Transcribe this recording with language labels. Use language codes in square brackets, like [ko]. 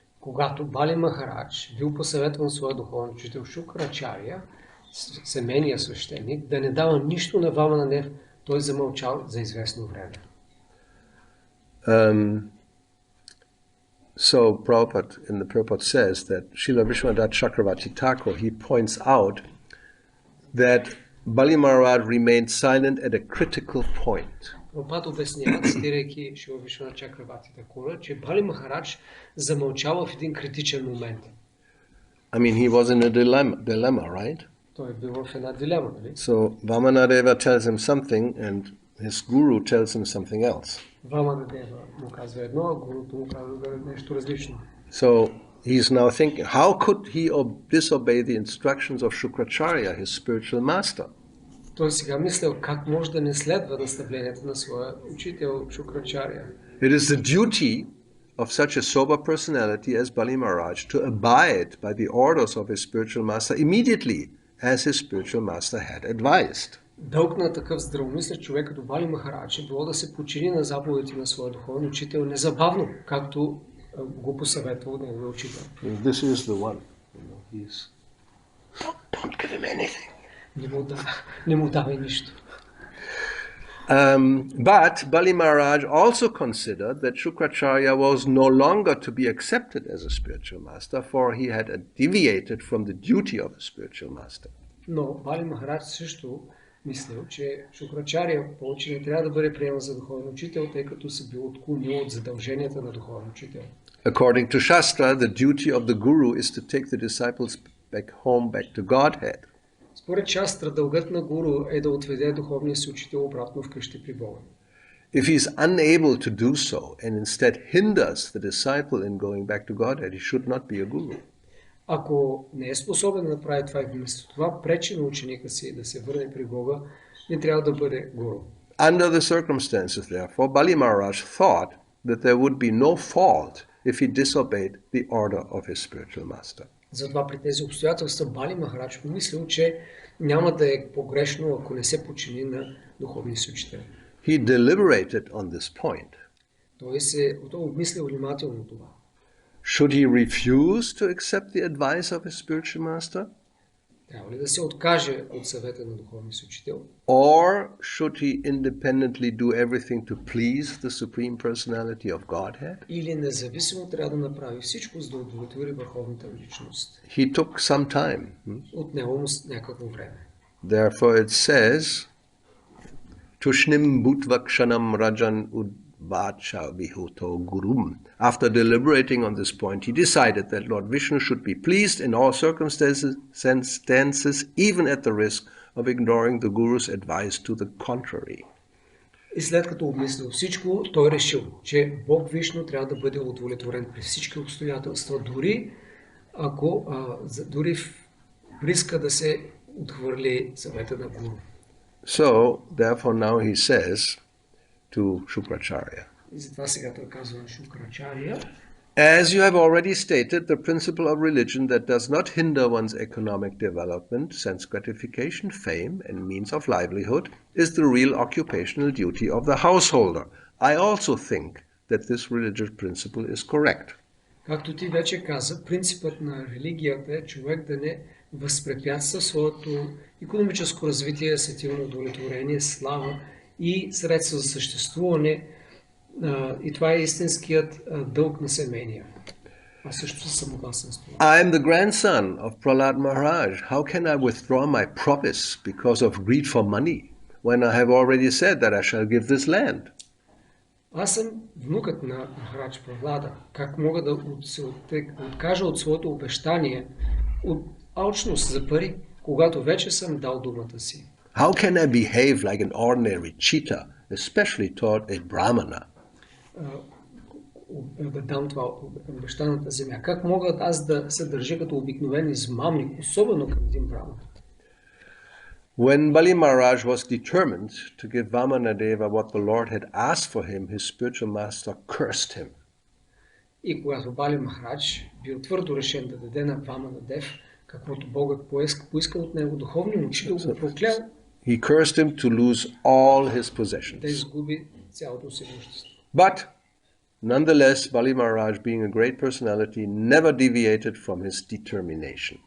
[bg] Когато Бали Махарадж бил посъветван своя духовен учител Шукрачаря, семейния свещеник, да не дава нищо на Вамана-дев, той замълчал за известно време. [en] So Prabhupada in the purport says that Srila Vishwanath Chakravarti Thakur, he points out that Bali Maharaj remained silent at a critical point. [bg] Прабхупад обяснява, цитирайки Шрила Вишванат Чакраварти Такура, че Бали Махарадж замълчава в един критичен момент. [en] I mean, he was in a dilemma, right? [bg] Той е бил в една дилема, нали? [en] So Vamana-deva tells him something and his guru tells him something else. [bg] Вамана-дева му казва едно, а гуруто му казва нещо различно. [en] So he's now thinking, how could he disobey the instructions of Shukracharya, his spiritual master? [bg] Той сега мислял как може да не следва наставленията на своя учител Шукрачаря. [en] It is the duty of such a sober personality as Bali Maharaj to abide by the orders of his spiritual master immediately, as his spiritual master had advised. [bg] Дълг на такъв здравомислен човек като Бали Махарадж е било да се подчини на заповедите на своя духовен учител незабавно, както го посъветвал неговия учител. [en] This is the one. He's don't give him anything. [bg] Не му давай нищо. [en] But Bali Maharaj also considered that Shukracharya was no longer to be accepted as a spiritual master, for he had deviated from the duty of a spiritual master. [bg] Но Бали Махарадж също мислил, че Шукрачаря повече не трябва да бъде приеман за духовен учител, тъй като се бил отклонил от задълженията на духовен учител. [en] According to Shastra, the duty of the guru is to take the disciples back home, back to Godhead. [bg] Според Шастра, дългът на гуру е да отведе духовния си учител обратно вкъщи при Бога. [en] If he is unable to do so and instead hinders the disciple in going back to Godhead, he should not be a guru. [bg] Ако не е способен да направи това и вместо това пречи на ученика си да се върне при Бога, не трябва да бъде гуру. [en] Under the circumstances, therefore, Bali Maharaj thought that there would be no fault if he disobeyed the order of his spiritual master. [bg] Затова при тези обстоятелства Бали Махарадж помислил, че няма да е погрешно, ако не се подчини на духовния си учител. [en] He deliberated on this point. [bg] Той обмислил внимателно това. [en] Should he refuse to accept the advice of his spiritual master? [bg] Трябва ли да се откаже от съвета на духовния си учител? [en] Or should he independently do everything to please the Supreme Personality of Godhead? [bg] Или независимо трябва да направи всичко, за да удовлетвори върховната личност? [en] He took some time. [bg] Отнело му някакво време. [en] Therefore it says, [sa] Tushnim Bhutvakshanam Rajan Udvacha Vihuto Gurum. [en] After deliberating on this point, he decided that Lord Vishnu should be pleased in all circumstances, even at the risk of ignoring the Guru's advice to the contrary. [bg] И след като обмислил всичко, той решил, че Бог Вишну трябва да бъде удовлетворен при всички обстоятелства, дори в риска да се отхвърли съвета на Гуру. [en] So, therefore now he says to Shukracharya, [bg] И затова сега той казва на Шукрачаря: [en] as you have already stated, the principle of religion that does not hinder one's economic development, sense gratification, fame, and means of livelihood is the real occupational duty of the householder. I also think that this religious principle is correct. [bg] Както ти вече каза, принципът на религията е човек да не възпрепятства своето икономическо развитие, сетивно удовлетворение, слава и средства за съществуване. И това е истинският дълг на семейния. Аз също съм съгласен с това. [en] I am the grandson of Prahlad Maharaj. How can I withdraw my promise because of greed for money when I have already said that I shall give this land? [bg] Аз съм внукът на Махарадж Прахлада. Как мога да се откажа от своето обещание, от алчност за пари, когато вече съм дал думата си? [en] How can I behave like an ordinary cheater, especially toward a brahmana? [bg] Да дам това обещаната земя. Как мога аз да се държа като обикновен измамник, особено към един браман? [en] When Bali Maharaj was determined to give Vamana-deva what the Lord had asked for him, his spiritual master cursed him. [bg] И когато Бали Махарадж бил твърдо решен да даде на Вамана-дев каквото Богът поискал от него, духовният учител го проклял. [en] He cursed him to lose all his possessions. [bg] Да изгуби цялото си имущество. [en] But nonetheless, Bali Maharaj, being a great personality, never deviated from his determination.